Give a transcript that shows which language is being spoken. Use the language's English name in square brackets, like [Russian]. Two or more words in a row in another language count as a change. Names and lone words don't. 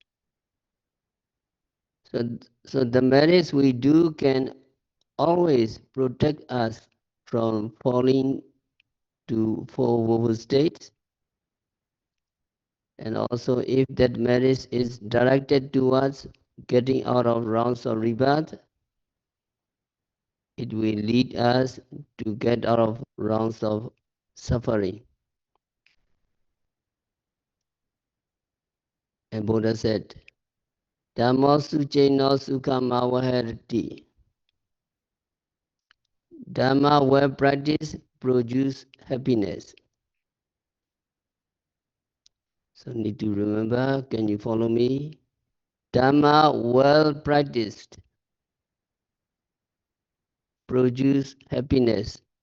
[English] So the merits we do can always protect us from falling to four woeful states, and also if that merit is directed towards getting out of rounds of rebirth, it will lead us to get out of rounds of suffering. And Buddha said, [Pali] Dhamma suceno sukhama vaharati. [English] Dhamma well practiced produce happiness. So need to remember, can you follow me? Dhamma well practiced produce happiness.